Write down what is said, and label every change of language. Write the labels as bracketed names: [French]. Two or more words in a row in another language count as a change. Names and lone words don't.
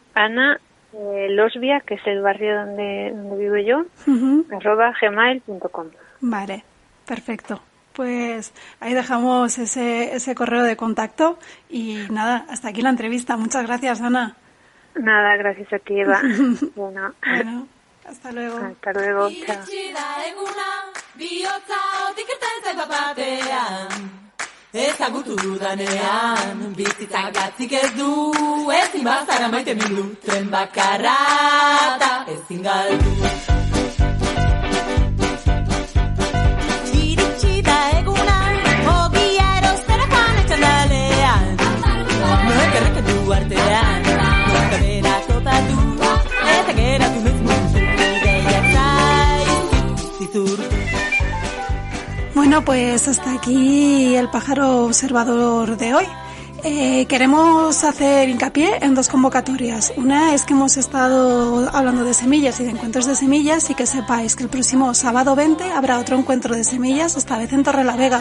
[Spanish] Ana Losbia, que es el barrio donde vivo yo, @gmail.com. Vale, perfecto. Pues ahí dejamos ese correo de contacto, y nada, hasta aquí la entrevista. Muchas gracias, Ana. Nada, gracias a ti, Eva. Bueno. Hasta luego. Hasta luego, chao. [Basque] Ezagutu dudanean, bizitzak gatzik ez du, ezin bazara maite mindu, tren bakarra da ezin galdu. Iritsi da eguna, ogia erosterakoan etxandalean, noek erreketu artean, noek bera topatu, eta geratu mezmutu, ideiak zaizkizurtu. [Spanish] Bueno, pues hasta aquí el pájaro observador de hoy. Queremos hacer hincapié en dos convocatorias. Una es que hemos estado hablando de semillas y de encuentros de semillas, y que sepáis que el próximo sábado 20 habrá otro encuentro de semillas, esta vez en Torrelavega.